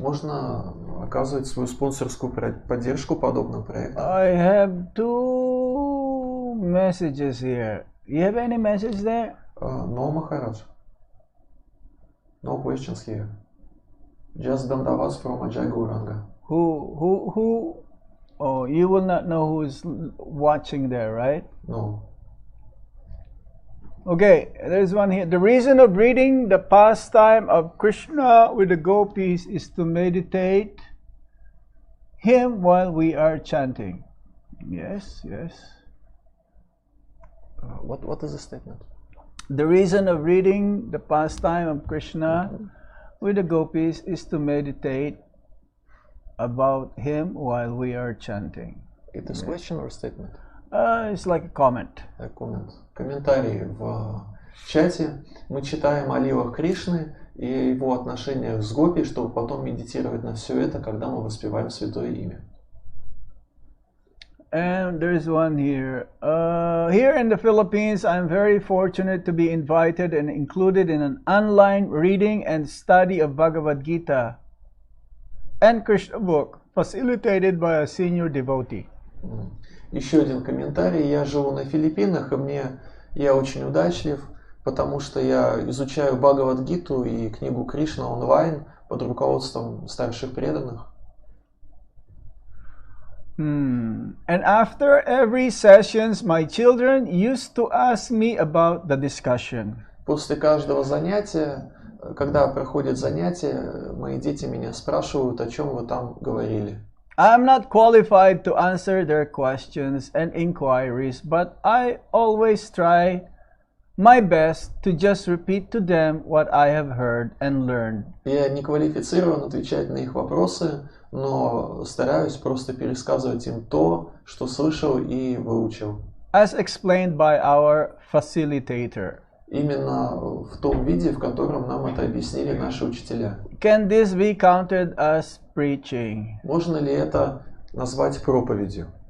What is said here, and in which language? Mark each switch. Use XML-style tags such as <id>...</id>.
<ru>Можно оказывать свою спонсорскую поддержку подобным проектам.</ru> <en>I have 2 messages here. You have any message there? No, Maharaj. No questions here. Just Dandavas from Ajay Gauranga. Who? Oh, you will not know who is watching there, right? No. Okay, there's one here. The reason of reading the pastime of Krishna with the gopis is to meditate him while we are chanting. Yes. What is the statement? The reason of reading the pastime of Krishna with the gopis is to meditate about him while we are chanting. It is question or statement? It's like a comment.</en> <ru>Комментарий в чате. Мы читаем о лилах Кришны и его отношениях с гопи, чтобы потом медитировать на все это, когда мы воспеваем святое имя.</ru> <en>And there's one here. Here in the Philippines, I'm very fortunate to be invited and included in an online reading and study of Bhagavad Gita and Krishna book, facilitated by a senior devotee.</en> <ru>Еще один комментарий. Я живу на Филиппинах, и я очень удачлив, потому что я изучаю Бхагавад-гиту и книгу Кришна онлайн под руководством старших преданных.</ru> <en>And after every sessions, my children used to ask me about the discussion.</en> <ru>После каждого занятия, когда проходит занятие, мои дети меня спрашивают, о чем вы там говорили.</ru> <en>I'm not qualified to answer their questions and inquiries, but I always try my best to just repeat to them what I have heard and learned.</en> <ru>Я не квалифицирован отвечать на их вопросы, но стараюсь просто пересказывать им то, что слышал и выучил.</ru> <en>As explained by our facilitator.</en> <ru>Именно в том виде, в котором нам это объяснили наши учителя.</ru> <en>Can this be counted as preaching?</en> <ru>Можно ли это назвать проповедью?</ru>